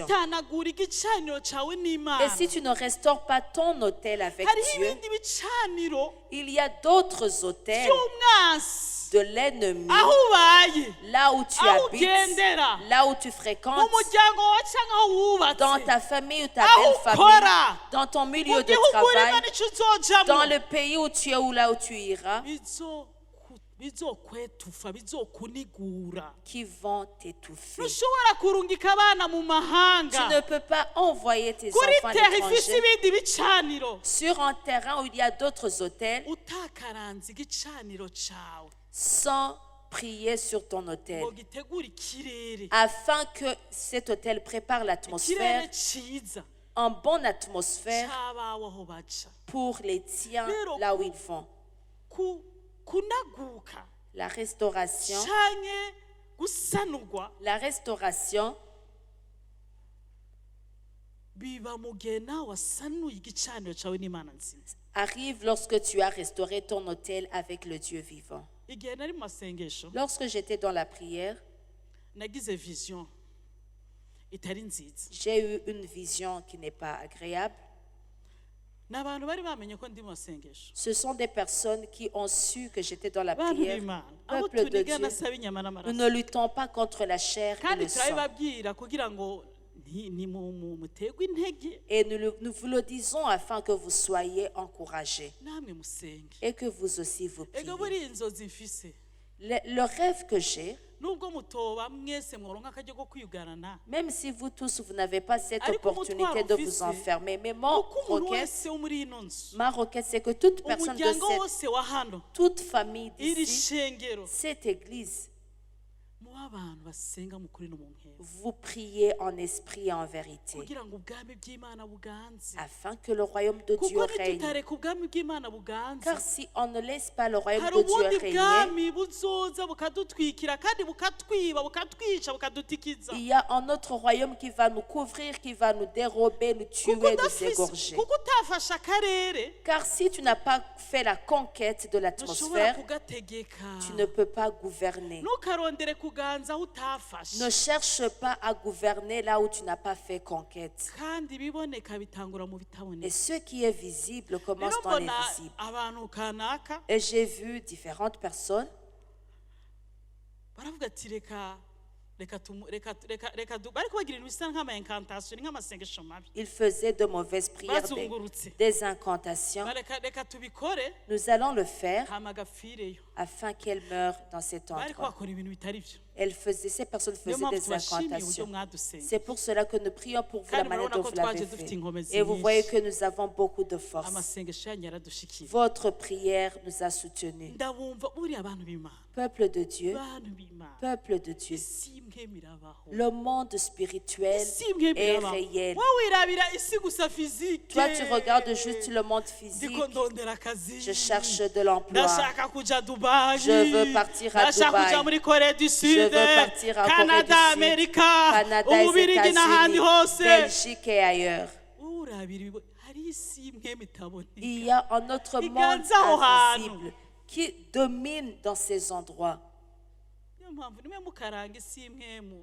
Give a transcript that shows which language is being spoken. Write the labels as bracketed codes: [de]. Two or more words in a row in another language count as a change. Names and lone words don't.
[rn] nutanagura igicaniro cawe [fr] Et [rn] n'Imana, [fr] si tu ne restaures pas ton autel avec [rn] hariho [fr] Dieu, [rn] ibindi bicaniro [fr] il y a d'autres autels [rn] by'umwansi [fr] de l'ennemi, [rn] aho ubaye, [fr] là où tu [rn] aho [fr] habites, [rn] ugendera, [fr] là où tu [rn] mu [fr] fréquentes, [rn] muryango wawe canke aho [fr] dans [rn] wubatse, [fr] ta famille ou ta [rn] aho [fr] belle [rn] ukora, [fr] famille, dans ton [rn] mu [fr] milieu de [rn] gihugu urimo [fr] travail, [rn] n'ico uzojamwo, [fr] dans le pays où tu es ou là où tu iras, [rn] bizokwetufa bizokunigura. [fr] qui vont t'étouffer. [rn] Ntushobora kurungika abana mu [fr] Tu [rn] mahanga [fr] ne peux pas envoyer tes [rn] kuri [fr] enfants à [rn] terre ifise [fr] l'étranger [rn] ibindi bicaniro [fr] sur un terrain où il y a d'autres hôtels [rn] utakaranze igicaniro cawe [fr] sans prier sur ton autel, [rn] ngo gitegure ikirere, [fr] afin que cet autel prépare [rn] ikirere [fr] l'atmosphère, [rn] ciza [fr] en bonne atmosphère [rn] c'abawe aho baca. [fr] pour les tiens là où ils vont. [rn] Kunaguka [fr] La restauration, [rn] canke gusanurwa [fr] la restauration [rn] biba mu gihe nawe wasanuye igicaniro cawe n'Imana nzima. [fr] arrive lorsque tu as restauré ton autel avec le Dieu vivant. [rn] Igihe nari mu masengesho [fr] Lorsque j'étais dans la prière, [rn] nagize vision itari nziza. [fr] j'ai eu une vision qui n'est pas agréable. [rn] N'abantu bari bamenye ko ndi mu masengesho, [fr] Ce sont des personnes qui ont su que j'étais dans la [rn] bantu [fr] prière. [rn] b'Imana, abo [fr] Peuple de [rn] tunigana [fr] Dieu, [rn] asaba inyama [fr] nous [rn] n'amaraso, [fr] ne luttons pas contre la chair et [rn] kandi [fr] le sang. [rn] turabibabwira kugira ngo muterwe intege [fr] Et nous vous le disons afin que vous soyez encouragés [rn] namwe musenge. [fr] et que vous aussi vous priez. [rn] Ega buri inzozi mfise, [fr] Le rêve que j'ai, [rn] nubwo mutoba mwese mworonka akaryo ko kwiyugarana, [fr] même si vous tous, vous n'avez pas cette [rn] Ariko [fr] opportunité de vous [rn] umutwaro [fr] enfermer, mais [rn] kuko umuntu wese wo muri ino nzu, [fr] ma requête, c'est que toute personne de [rn] umuryango [fr] cette, [rn] wose wa hano, [fr] toute famille [rn] iri [fr] d'ici, [rn] shengero [fr] cette église, [rn] muba abantu basenga mu kuri no mu nkero [fr] Vous priez en esprit et en vérité, [rn] kugira ngo ubwami bw'Imana buganze [fr] afin que le royaume de Dieu [rn] kuko [fr] règne. [rn] nitutareka ubwami bw'Imana buganze [fr] Car si on ne laisse pas le royaume [rn] hari [fr] de Dieu [rn] ubundi [fr] régner, [rn] bwami buzoza bukadutwikira kandi bukatwiba bukatwica bukadutikiza [fr] il y a un autre royaume qui va nous couvrir, qui va nous dérober, nous tuer, nous égorger. [rn] kuko utafashe akarere [fr] Car si tu n'as pas fait la conquête de [rn] ntushobora [fr] l'atmosphère, [rn] kugategeka [fr] tu ne peux pas gouverner. [rn] ntukarondere kuganza aho utafashe [fr] Ne cherche pas à gouverner là où tu n'as pas fait conquête. [rn] kandi ibiboneka bitangura mu [fr] Et [rn] bitaboneka [fr] ce qui est visible commence [rn] rero [fr] dans [rn] mbona [fr] l'invisible. [rn] abantu kanaka [fr] Et j'ai vu différentes personnes [rn] baravuga ati reka bari kubagira ibintu bisa nk'amaincantation nk'amasengesho mabi [fr] ils faisaient de mauvaises prières, [rn] bazungurutse [fr] des incantations. [rn] reka tubikore [fr] Nous allons le faire [rn] hama gapfireyo [fr] afin qu'elle meure dans cet [rn] bari [fr] endroit. [rn] bakora ibintu bitari byo [fr] Ces personnes [rn] niyo [fr] faisaient [rn] mpamvu [fr] des [rn] tubashimiye uburyo [fr] incantations. [rn] mwadusenga [fr] C'est pour cela que nous prions pour vous la [rn] kandi [fr] manière [rn] murabona [fr] dont [rn] ko [fr] vous l'avez [rn] twaje dufite [fr] fait. [rn] inkomezi [fr] Et vous voyez [rn] nyinshi [fr] que nous avons beaucoup de force. [rn] amasengesho yanyu yaradushikiye [fr] Votre prière nous a soutenus. [rn] ndabumva buriya abantu b'Imana [fr] Peuple de Dieu, [rn] bantu b'Imana [fr] peuple de Dieu, [rn] isi imwe mirabaho [fr] le monde spirituel [rn] isi imwe [fr] est [rn] mirabaho [fr] réel. [rn] wowe wirabira isi gusa fizike [fr] Toi, tu regardes juste le monde physique. [rn] ndiko ndondera akazi [fr] Je cherche de l'emploi. [rn] ndashaka kuja Dubayi [fr] Je veux partir à [rn] ndashaka [fr] Dubaï. [rn] kuja muri Corée du Sud [fr] veux partir à Corée [rn] Canada [fr] du Sud, [rn] Amerika [fr] Canada, les [rn] Ububirigi n'ahandi [fr] États-Unis, [rn] hose [fr] Belgique et ailleurs. [rn] urabira hari isi imwe mitaboneka [fr] Il y a un autre monde [rn] Iganza aho hantu. [fr] invisible qui domine dans ces endroits. [rn] niyo mpamvu nimwe mukaranga isi imwemu